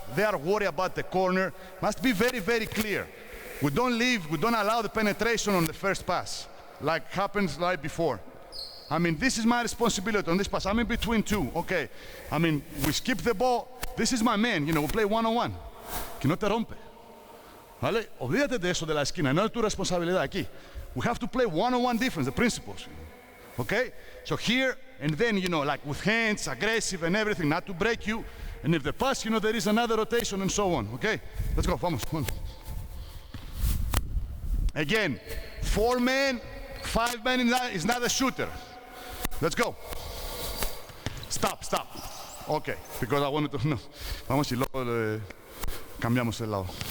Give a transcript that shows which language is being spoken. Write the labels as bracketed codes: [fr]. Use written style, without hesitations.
[en] they are worried about the corner. Must be very, very clear. We don't allow the penetration on the first pass, like happens right before. I mean, this is my responsibility on this pass. I'm in between two, okay. I mean, we skip the ball. This is my man, we play one-on-one. [es] Que no te rompe. ¿Vale? Olvídate de eso de la esquina, no es tu responsabilidad aquí. [en] We have to play one-on-one defense, the principles. Okay? So here, and then, like with hands, aggressive and everything, not to break you. And if the pass, there is another rotation and so on. Okay? Let's go, [es] vamos, [en] come on. Again, 4-man, 5-man is not a shooter. Let's go. Stop. Okay, because I wanted to know. [es] Vamos y luego cambiamos el lado.